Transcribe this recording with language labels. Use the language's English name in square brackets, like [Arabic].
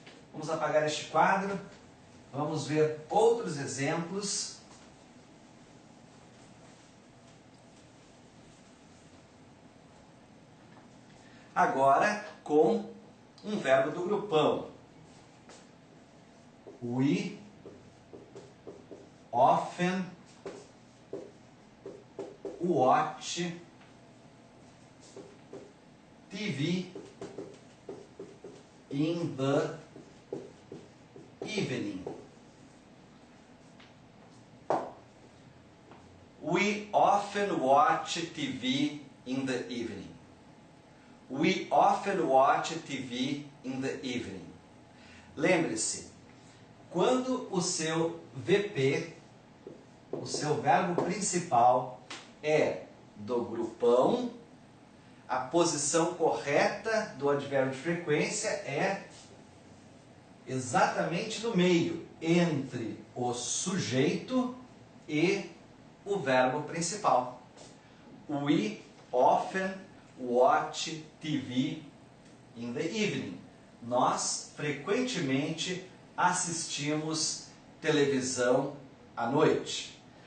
[Portuguese] Vamos apagar este quadro. Vamos ver outros exemplos. Agora com um verbo do grupão. [English] We often watch TV in the evening. We often watch TV in the evening. We often watch TV in the evening. [Portuguese] Lembre-se, quando o seu VP, o seu verbo principal, é do grupão, a posição correta do advérbio de frequência é exatamente no meio, entre o sujeito e o verbo principal. [English] We often watch TV in the evening. [Portuguese] Nós frequentemente assistimos televisão à noite.